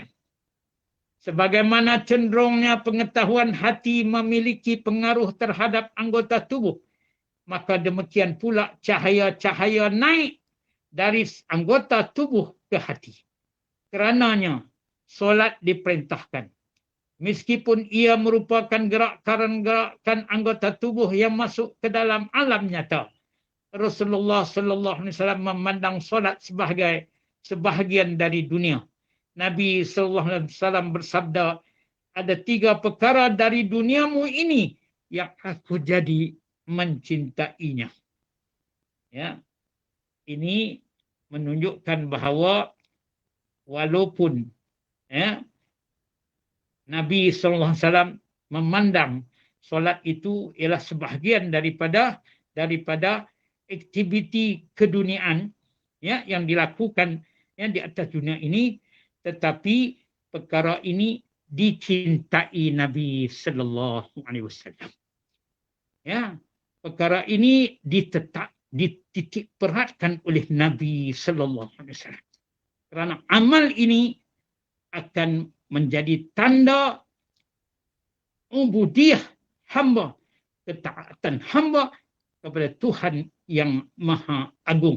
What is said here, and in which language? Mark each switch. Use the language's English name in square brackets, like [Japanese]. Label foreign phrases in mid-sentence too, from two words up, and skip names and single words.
[Malay] Sebagaimana cenderungnya pengetahuan hati memiliki pengaruh terhadap anggota tubuh, maka demikian pula cahaya-cahaya naik dari anggota tubuh ke hati. Kerananya solat diperintahkan. Meskipun ia merupakan gerakan anggota tubuh yang masuk ke dalam alam nyata. Rasulullah [Arabic] صلى الله عليه وسلم [Malay] memandang solat sebagai sebahagian dari dunia. Nabi [Arabic] صلى الله عليه وسلم [Malay] bersabda, ada 3 perkara dari duniamu ini yang aku jadi mencintainya. Ya. Ini menunjukkan bahawa walaupun Nabi SAW memandang solat itu ialah sebahagian daripada aktiviti keduniaan yang dilakukan di atas dunia ini, tetapi perkara ini dicintai Nabi [Arabic] صلى الله عليه وسلم. [Malay] Ya, perkara ini dititik beratkan oleh Nabi [Arabic] صلى الله عليه وسلم. [Malay] Kerana amal ini akan menjadi tanda ubudiyah hamba, ketaatan hamba kepada Tuhan yang Maha Agung.